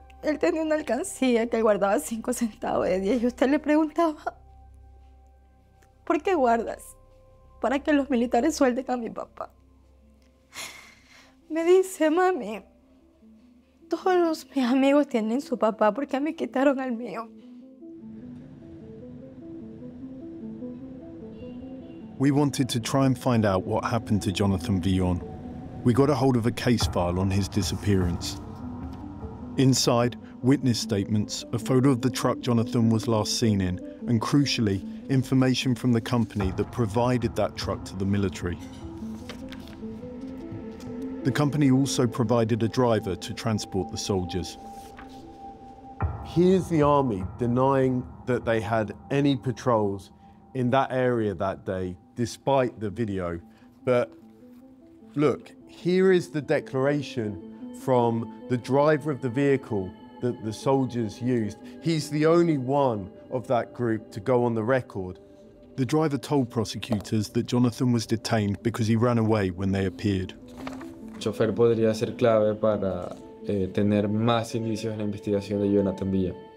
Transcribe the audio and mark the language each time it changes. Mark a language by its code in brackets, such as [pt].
[es] Él tenía una alcancía que él guardaba 5 centavos de 10 y usted le preguntaba, ¿por qué guardas? Para que los militares suelten a mi papá. Me dice: mami, todos mis amigos tienen su papá, ¿por qué me quitaron al mío? [en] We wanted to try and find out what happened to Jonathan Villon. We got a hold of a case file on his disappearance. Inside, witness statements, a photo of the truck Jonathan was last seen in, and crucially, information from the company that provided that truck to the military. The company also provided a driver to transport the soldiers. Here's the army denying that they had any patrols in that area that day, despite the video. But look, here is the declaration from the driver of the vehicle that the soldiers used. He's the only one of that group to go on the record. The driver told prosecutors that Jonathan was detained because he ran away when they appeared. [es] El chofer podría ser clave para tener más indicios en la investigación de Jonathan Villa.